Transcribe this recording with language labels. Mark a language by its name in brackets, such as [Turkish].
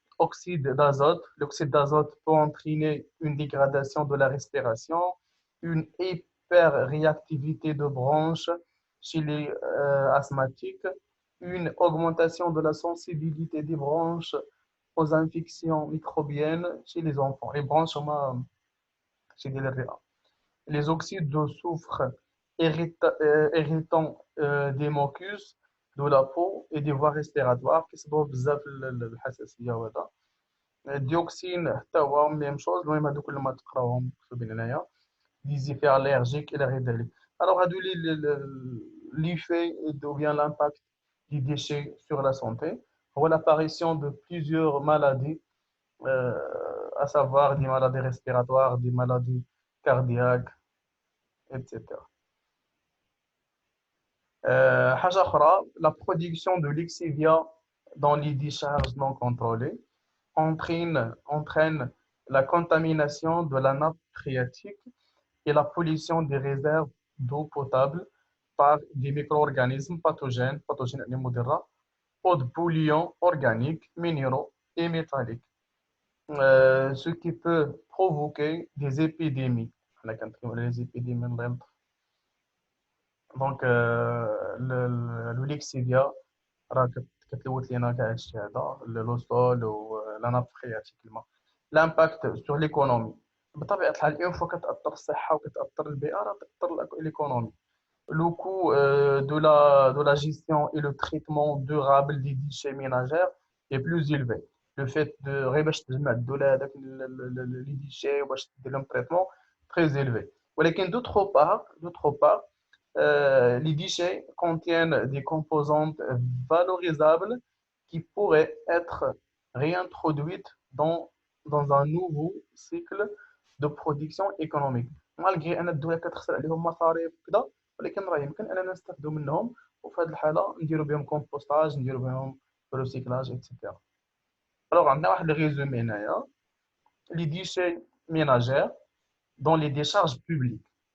[French] Oxyde d'azote. L'oxyde d'azote peut entraîner une dégradation de la respiration, une hyperréactivité de bronches chez les asthmatiques, une augmentation de la sensibilité des bronches aux infections microbiennes chez les enfants. Les bronches chez les RA. Les oxydes de soufre irritants des mucus de la peau et des voies respiratoires [Arabic] كيسببوا بزاف الحساسيه وهذا. الديوكسين حتى هو ميم شوز. المهم هادو كل ما تقراوهم مكتوبين هنايا [French] des effets allergiques [Arabic] الى غير ذلك. [French] Alors [Arabic] هادو [French] l'effet ou bien l'impact des déchets sur la santé [Arabic] هو [French] l'apparition de plusieurs maladies à savoir des maladies respiratoires, des maladies cardiaques, etc. حاجة أخرى, la production de lexivia dans les décharges non contrôlées entraîne la contamination de la nappe phréatique et la pollution des réserves d'eau potable par des micro-organismes pathogènes [Arabic] المضرة, [French] ou de polluants organiques, minéraux et métalliques, ce qui peut provoquer des épidémies. Les épidémies. [Arabic] Donc, le lexivia راه كتلوث لينا كاع هادشي هذا لو سول ولا ناب phréatique الماء. [French] L'impact sur l'économie. [Arabic] بطبيعة الحال اون فوا كتأثر الصحة وكتأثر البيئة راه تأثر l'économie. [French] Le coût de la gestion et le traitement durable des déchets ménagères est plus élevé. Le fait de [Arabic] باش تجمع الدوله هذاك [French] les déchets [Arabic] وباش دير لهم [French] traitement très élevé. [Arabic] ولكن [French] d'autre part, les déchets contiennent des composantes valorisables qui pourraient être réintroduites dans un nouveau cycle de production économique. [Arabic] malgré أن الدولة كتخسر عليهم مصاريف وكذا، ولكن راه يمكن أننا نستافدوا منهم، وفي هذه الحالة نديروا بهم كومبوستاج، نديروا بهم ريسيكلاج اكسيتيرا. [French] Alors [Arabic] عندنا واحد الريزومي هنايا: [French] les déchets ménagères dans les décharges publiques.